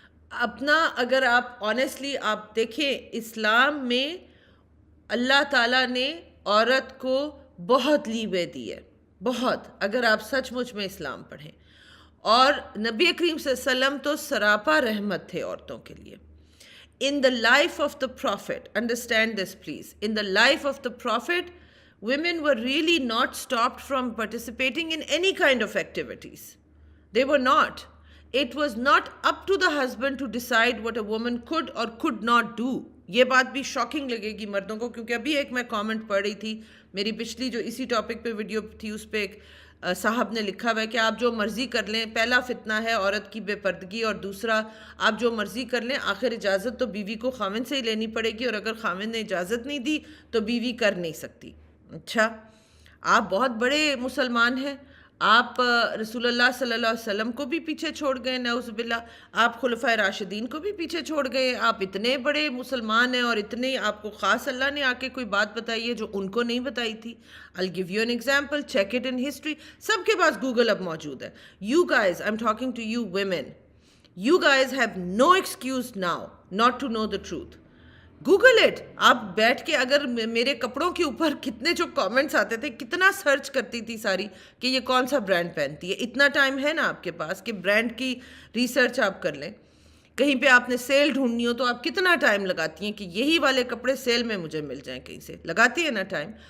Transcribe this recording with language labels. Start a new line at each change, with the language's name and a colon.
Urdu: اپنا اگر آپ آنیسٹلی آپ دیکھیں, اسلام میں اللہ تعالیٰ نے عورت کو بہت لیوے دی ہے, بہت, اگر آپ سچ مچ میں اسلام پڑھیں. اور نبی کریم صلی اللہ علیہ وسلم تو سراپا رحمت تھے عورتوں کے لیے.
English: In the life of the Prophet, understand this please, in the life of the Prophet, women were really not stopped from participating in any kind of activities. They were not. It was not up to the husband to decide what a woman could or could not do.
Urdu: یہ بات بھی shocking لگے گی مردوں کو, کیونکہ ابھی ایک میں کامنٹ پڑھ رہی تھی, میری پچھلی جو اسی ٹاپک پہ ویڈیو تھی اس پہ ایک صاحب نے لکھا ہوا ہے کہ آپ جو مرضی کر لیں, پہلا فتنہ ہے عورت کی بے پردگی, اور دوسرا آپ جو مرضی کر لیں, آخر اجازت تو بیوی کو خاوند سے ہی لینی پڑے گی, اور اگر خاوند نے اجازت نہیں دی تو بیوی کر نہیں سکتی. اچھا آپ بہت بڑے مسلمان ہیں, آپ رسول اللہ صلی اللہ علیہ وسلم کو بھی پیچھے چھوڑ گئے, نعوذ باللہ, آپ خلفائے راشدین کو بھی پیچھے چھوڑ گئے, آپ اتنے بڑے مسلمان ہیں, اور اتنے آپ کو خاص اللہ نے آ کے کوئی بات بتائی ہے جو ان کو نہیں بتائی تھی.
English: I'll give you an example, check it in history.
Urdu: سب کے پاس گوگل اب موجود ہے.
English: You guys, I'm talking to you women, you guys have no excuse now not to know the truth. Google it.
Urdu: آپ بیٹھ کے اگر میرے کپڑوں کے اوپر کتنے جو کامنٹس آتے تھے, کتنا سرچ کرتی تھی ساری کہ یہ کون سا برانڈ پہنتی ہے. اتنا ٹائم ہے نا آپ کے پاس کہ برانڈ کی ریسرچ آپ کر لیں. کہیں پہ آپ نے سیل ڈھونڈنی ہو تو آپ کتنا ٹائم لگاتی ہیں کہ یہی والے کپڑے سیل میں مجھے مل جائیں, کہیں سے لگاتی ہے نا ٹائم.